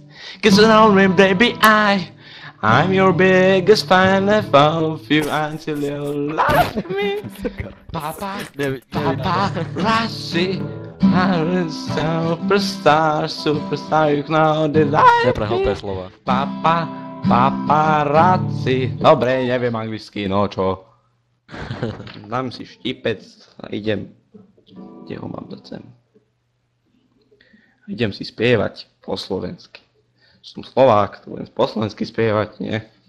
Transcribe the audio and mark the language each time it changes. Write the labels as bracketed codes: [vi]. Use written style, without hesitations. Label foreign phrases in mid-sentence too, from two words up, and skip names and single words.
[en] Cause only baby I'm your biggest fan of you until you love me. Papa, Rassi, I'm a superstar, you know that I [sk] Neprehopaj slova. Paparazzi. Dobre, neviem anglicky, no čo. Dám si štipec a idem. Kde ho mám dať sem? Idem si spievať po slovensky. Som Slovák, to budem po slovensky spievať, nie?